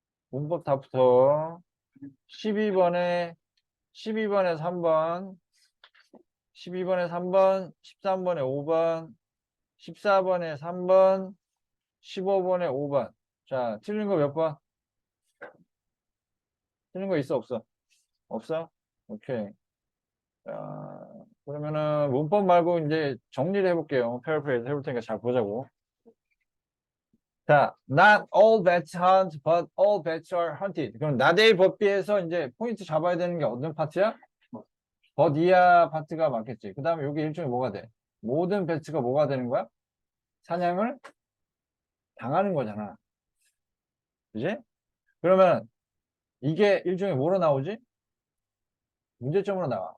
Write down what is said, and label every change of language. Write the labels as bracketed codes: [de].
[ko] 문법 답부터 12번에 3번, 12번에 3번, 13번에 5번, 14번에 3번, 15번에 5번. 자, 틀린 거 몇 번? 틀린 거 있어, 없어? 없어? 오케이. 자, 그러면은 문법 말고 이제 정리를 해볼게요. 패러프레이즈 해볼 테니까 잘 보자고. [en] 자, not all bats hunt, but all bats are hunted. [ko] 그럼 나데이 법비에서 이제 포인트 잡아야 되는 게 어떤 파트야? but 이하 파트가 맞겠지. 그 다음에 여기 일종의 뭐가 돼? 모든 배츠가 뭐가 되는 거야? 사냥을 당하는 거잖아. 그지? 그러면 이게 일종의 뭐로 나오지? 문제점으로 나와.